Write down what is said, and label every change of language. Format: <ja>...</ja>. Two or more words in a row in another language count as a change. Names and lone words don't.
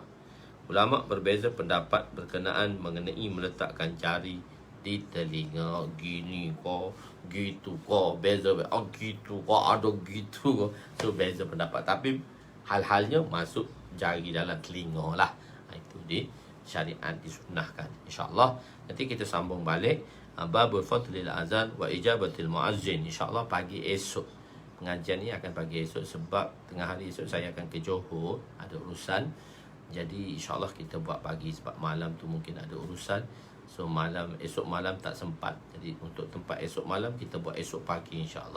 <ms>Ulama berbeza pendapat berkenaan mengenai meletakkan jari di telinga. Gini ko, gitu ko, beza. Gitu ko, ada gitu ko. So beza pendapat. Tapi hal-halnya masuk jari dalam telinga lah. Itu di syariat disunnahkan. InsyaAllah nanti kita sambung balik</ms> <ar>باب فضل الأذان وإجابة المؤذن.</ar> <ms>InsyaAllah pagi esok. Pengajian ni akan pagi esok, sebab tengah hari esok saya akan ke Johor, ada urusan. Jadi insyaAllah kita buat pagi, sebab malam tu mungkin ada urusan. So esok malam tak sempat. Jadi untuk tempat esok malam kita buat esok pagi insyaAllah.</ms>